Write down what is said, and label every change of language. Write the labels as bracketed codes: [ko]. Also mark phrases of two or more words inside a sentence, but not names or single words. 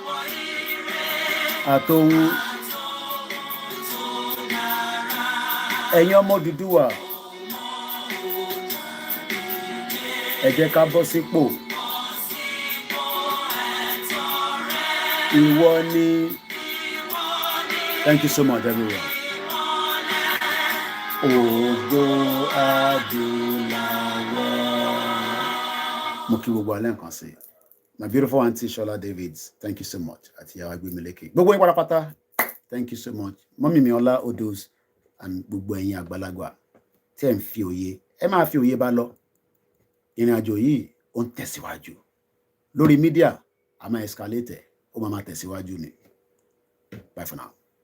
[yo] àtòhun ẹ̀yin ọmọ Odùduwà ẹ jẹ́ ká bọ́ sípò ìwọ ni [en] thank you so much everyone. [yo] Ògo adúláwọ̀ mo kí gbogbo alẹ́ nǹkan sí [en] my beautiful aunty Shola Davids thank you so much [yo] àti ìyàwó Agbémilékè gbogbo yín pátápátá [en] thank you so much [yo] mọ́mí mi Ọlá Odos and gbogbo ẹ̀yin àgbàlagbà tí ẹ̀ ń fi òye ẹ máa fi òye bá lọ ìrìn àjò yìí ó ń tẹ̀síwájú lórí mídíà a máa escalate ẹ̀, ó máa máa tẹ̀síwájú ni. [en] Bye for now.